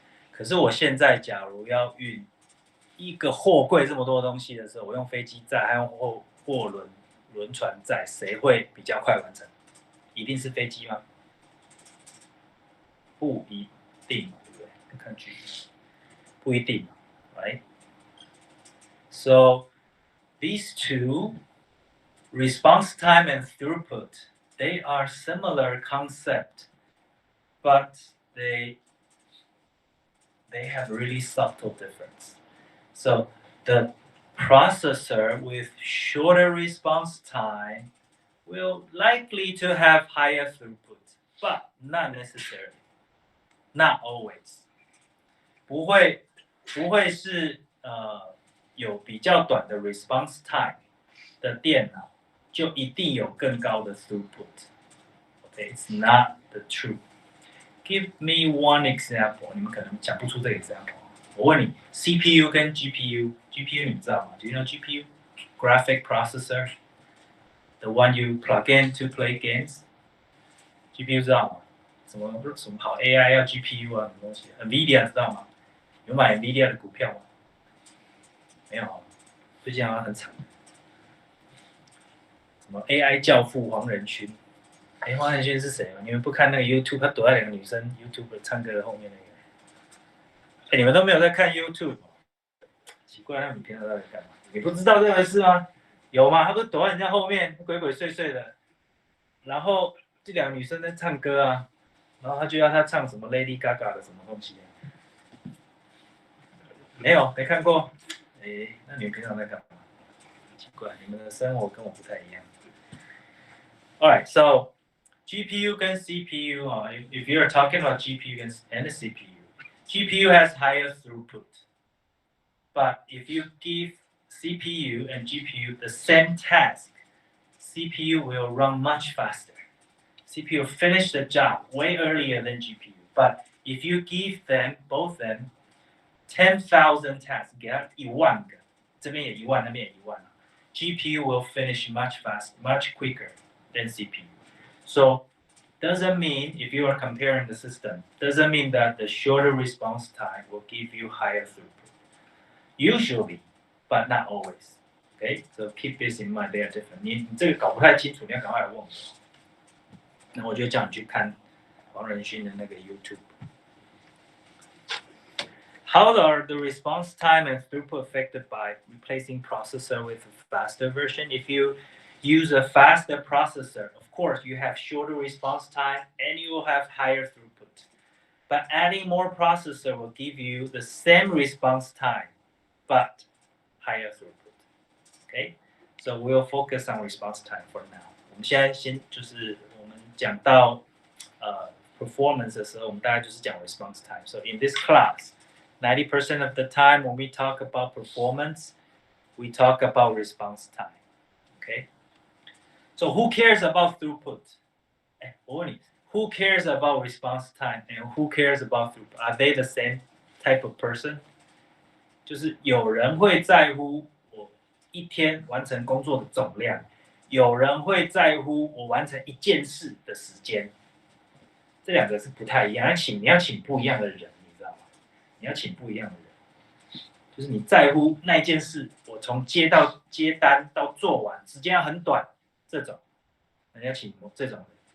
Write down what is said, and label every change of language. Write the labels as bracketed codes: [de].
[zh] 可是我现在假如要运一个货柜这么多东西的时候，我用飞机载还用货轮船载，谁会比较快完成？一定是飞机吗？不一定，对不对？看句子，不一定 ， [en] right? So these two, response time and throughput, they are similar concept, but they have really subtle difference. So the processor with shorter response time will likely to have higher throughput, but not necessarily, not always. [zh] 不会是有比较短的 response time 的电脑就一定有更高的 throughput. [en] Okay, it's not the truth. Give me one example. [zh] 你们可能讲不出这个 example. 我问你 ，CPU 跟 GPU 你知道吗？ [en] Do you know GPU? Graphic processor, the one you plug in to play games. [zh] GPU 知道吗？什么跑 AI 要 GPU 啊，什么东西 ？NVIDIA 知道吗？有买 NVIDIA 的股票吗？没有，最近好像很惨。什么 AI 教父黄仁勋？黄仁勋是谁？你们不看那个 YouTube， 他躲在2个女生 YouTube 唱歌的后面那个。你们都没有在看 YouTube， 奇怪，那你平常到底干嘛？你不知道这回事吗？有吗？他不是躲在人家后面，鬼鬼祟祟的。然后这2个女生在唱歌啊，然后他就要他唱什么 Lady Gaga 的什么东西。没有，没看过。那你们平常在干嘛？奇怪，你们的生活跟我不太一样。 [en] Alright, so [zh] GPU 跟 CPU 啊 [en] ，if you're talking about GPU and CPU, GPU has higher throughput, but if you give CPU and GPU the same task, CPU will run much faster. CPU finish the job way earlier than GPU, but if you give them both 10,000 tasks, [zh] 给他10000个这边也1万，那边也1万。 [en] GPU will finish much faster, much quicker than CPU. So doesn't mean if you are comparing the system, doesn't mean that the shorter response time will give you higher throughput. Usually, but not always. Okay, so keep this in mind. They are different. [zh] 你这个搞不太清楚，你要赶快来问我。那我就叫你去看黄仁勋的那个 YouTube。 [en] How are the response time and throughput affected by replacing processor with a faster version? If you use a faster processor, of course you have shorter response time and you will have higher throughput. But adding more processor will give you the same response time, but higher throughput. Okay, so we'll focus on response time for now. [zh] 我们现在先就是我们讲到performance 的时候，我们大概就是讲 response time. [en] So in this class, 90% of the time when we talk about performance, we talk about response time. Okay, so who cares about throughput? [zh] 我问你 [en] ，Who cares about response time and who cares about throughput? Are they the same type of person? [zh] 就是有人会在乎我一天完成工作的总量，有人会在乎我完成一件事的时间。这两个是不太一样，你要请不一样的人，你知道吗？你要请不一样的人，就是你在乎那件事，我从接单到做完，时间要很短，这种，你要请这种人。